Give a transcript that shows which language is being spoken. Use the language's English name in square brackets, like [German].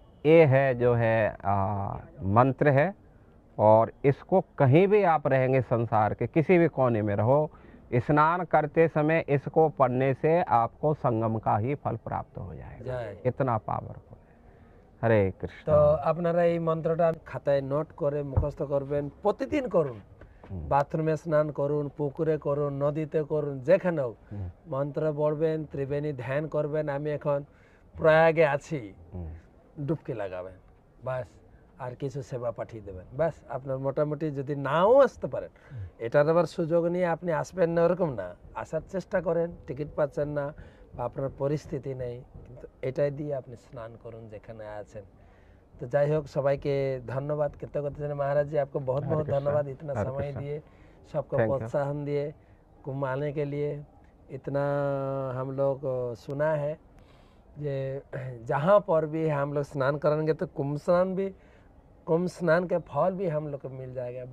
[Hindi] ये है जो है मंत्र है, और इसको कहीं भी आप रहेंगे संसार के किसी भी कोने में रहो, स्नान करते समय इसको पढ़ने से आपको संगम का ही फल प्राप्त हो जाएगा। इतना पावरफुल है। हरे कृष्ण। [Bangla] तो আপনারা এই মন্ত্রটা খাতায় নোট করে মুখস্থ করবেন, প্রতিদিন করুন। বাথরুমে স্নান করুন, পুকুরে করুন, নদীতে করুন, যেখানে হোক মন্ত্র পড়বেন, ত্রিবেণী ধ্যান করবেন। আমি এখন প্রয়াগে আছি, ডুবকি লাগাবেন, বাস। আর কিছু সেবা পাঠিয়ে দেবেন, বাস। আপনার মোটামুটি যদি নাও আসতে পারেন, এটার আবার সুযোগ নিয়ে আপনি আসবেন না ওরকম না, আসার চেষ্টা করেন, টিকিট পাচ্ছেন না বা আপনার পরিস্থিতি নেই, কিন্তু এটাই দিয়ে আপনি স্নান করুন যেখানে আছেন। तो যাই হোক, সবাইকে ধন্যবাদ, कृतज्ञता জানাই। [Hindi] महाराज जी आपको बहुत बहुत धन्यवाद, इतना समय दिए, सबको प्रोत्साहन दिए कुंभ आने के लिए। इतना हम लोग सुना है ये जहाँ पर भी हम लोग स्नान करेंगे तो कुंभ स्नान के फल भी हम लोग को मिल जाएगा।